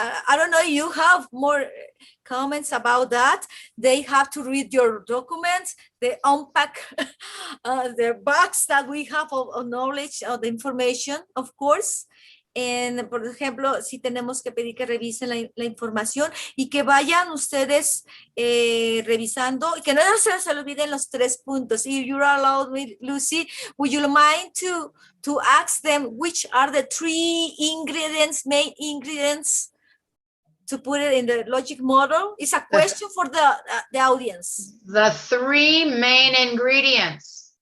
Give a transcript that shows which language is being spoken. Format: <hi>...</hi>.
<en>I don't know, you have more comments about that. They have to read your documents, they unpack the box that we have of knowledge, of the information, of course.</en> <es>Por ejemplo, sí tenemos que pedir que revisen la información y que vayan ustedes revisando, y que no se les olviden los 3 puntos.</es> <en>If you're allowed, Lucy, would you mind to ask them which are the 3 ingredients, main ingredients, to put it in the logic model? It's a question for the audience. The 3 main ingredients.</en>